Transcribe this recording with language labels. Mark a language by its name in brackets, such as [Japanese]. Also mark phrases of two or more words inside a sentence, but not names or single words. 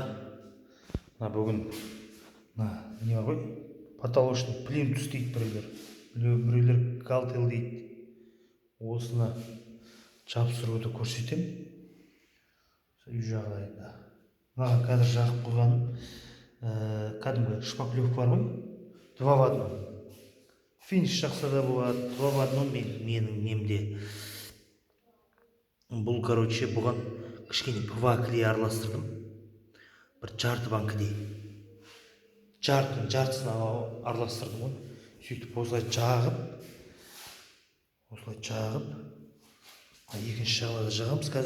[Kazakh] Бүгін не бар ғой? [Russian] Потолочный плинтус [Kazakh] дейді біреулер галтел дейді. Осыны жабыстыруды көрсетемін. Үй жағдайында. Маған қазір жағып қойғаным кәдімгі шпаклевка бар ғой? [Russian] Два в одном. [Kazakh] Финиш жақса да болады. [Russian] Два в одном [Kazakh] менің немде. Бұл, бұған кішкене ПВА клей араластырдым. Бір жарты банкідей. Жартысын араластырдым ғой. Сөйтіп осылай жағып, екінші жағына да жағамыз қазір.